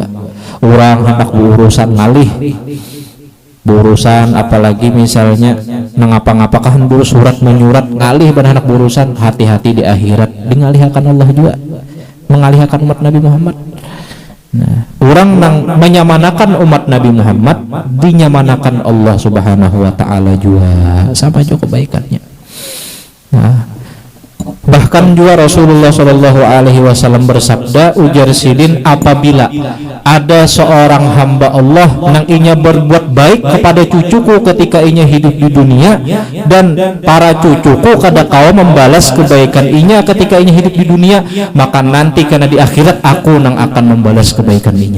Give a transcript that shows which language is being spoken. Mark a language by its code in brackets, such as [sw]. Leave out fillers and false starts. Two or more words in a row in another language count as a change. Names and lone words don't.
[bjn] Orang hendak berurusan ngalih, berurusan apalagi misalnya ngapa-ngapakan buru surat menyurat ngalih pada hendak berurusan, hati-hati di akhirat ngalihakan Allah juga, mengalihakan umat Nabi Muhammad. Nah, orang yang menyamanakan umat Nabi Muhammad dinyamanakan Allah [ar] سبحانه وتعالى [bjn] juga, sama juga kebaikannya. Nah, bahkan juga Rasulullah [ar] صلى الله عليه وسلم [bjn] bersabda, ujar sidin, apabila ada seorang hamba Allah yang inya berbuat baik kepada cucuku ketika inya hidup di dunia, dan para cucuku kada kau membalas kebaikan inya ketika inya hidup di dunia, maka nanti karena di akhirat aku nang akan membalas kebaikan inya.